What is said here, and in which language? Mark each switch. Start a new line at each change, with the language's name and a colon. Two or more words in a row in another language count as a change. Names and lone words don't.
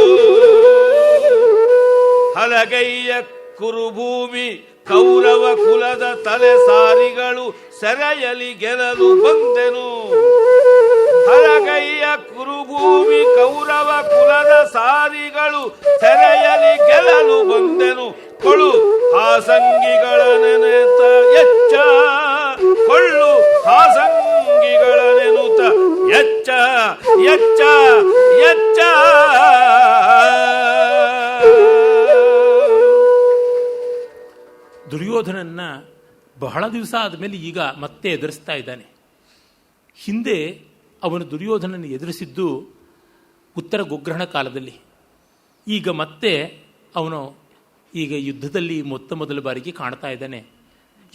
Kannada: ಹಲಗೈಯ ಕುರುಭೂಮಿ ಕೌರವ ಕುಲದ ತಲೆ ಸಾರಿಗಳು ಸೆರೆಯಲಿ ಗೆಲ್ಲಲು ಬಂದೆನು. ಹಲಗೈಯ ಕುರುಭೂಮಿ ಕೌರವ ಕುಲದ ಸಾರಿಗಳು ಸೆರೆಯಲಿ ಗೆಲ್ಲಲು ಬಂದೆನು. ಕೊಳ್ಳು ಹಾಸಂಗಿಗಳ ನೆನೆತ ಎಚ್ಚ, ಕೊಳ್ಳು ಹಾಸಂಗಿಗಳ ನೆನುತ ಎಚ್ಚ ಎಚ್ಚ ಎಚ್ಚ. ದುರ್ಯೋಧನನ್ನ ಬಹಳ ದಿವಸ ಆದಮೇಲೆ ಈಗ ಮತ್ತೆ ಎದುರಿಸ್ತಾ ಇದ್ದಾನೆ. ಹಿಂದೆ ಅವನು ದುರ್ಯೋಧನನ್ನು ಎದುರಿಸಿದ್ದು ಉತ್ತರ ಗೋಗ್ರಹಣ ಕಾಲದಲ್ಲಿ. ಈಗ ಮತ್ತೆ ಅವನು ಈಗ ಯುದ್ಧದಲ್ಲಿ ಮೊದಲ ಬಾರಿಗೆ ಕಾಣ್ತಾ ಇದ್ದಾನೆ.